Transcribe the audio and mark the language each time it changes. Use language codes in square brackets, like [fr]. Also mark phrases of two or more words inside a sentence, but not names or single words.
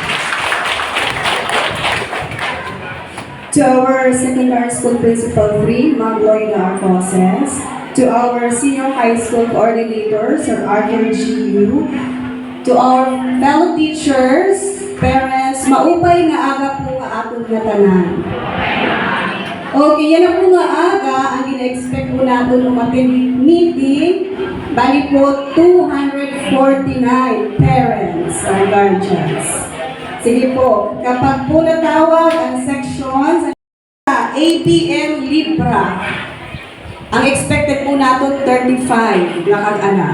[en] To our secondary school principal 3, Ma'am Loida Arcoses. To our senior high school coordinator, Sir Arthur G.U. To our fellow teachers, parents, [war] maupay nga aga po nga atong nga tanan. [tl] Okay, yan na po nga aga, ang ina-expect po natin umattend meeting, bali po 249 [en] parents or guardians. [tl] Sige po, kapag po natawag ang sections sa ABM Libra, ang expected po natin 35 na kag-anak.